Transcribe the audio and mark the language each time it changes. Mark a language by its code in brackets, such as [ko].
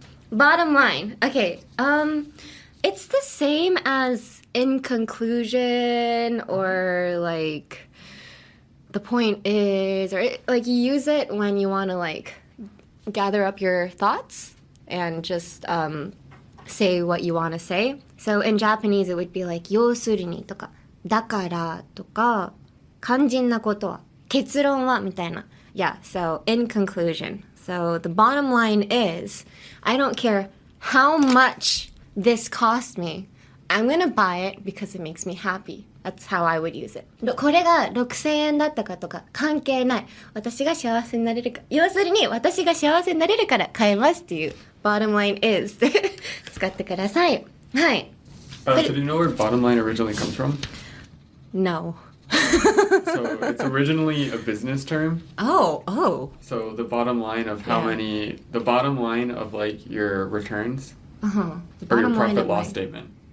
[en] Bottom line, okay, it's the same as in conclusion or like the point is, or like you use it when you want to like gather up your thoughts and just say what you want to say. So in Japanese, it would be like [ja] 要するにとかだからとか肝心なことは結論はみたいな. [en] Yeah, so in conclusion. So the bottom line is, I don't care how much this cost me. I'm gonna buy it because it makes me happy. That's how I would use it. [ja] これが6000円だったかとか関係ない。私が幸せになれるか。要するに私が幸せになれるから買えますっていう bottom line is 使ってください。はい。 [en] So do you know where bottom line originally comes from? No. So it's originally a business term. Oh. So the bottom line of the bottom line of like your returns or your profit loss statement.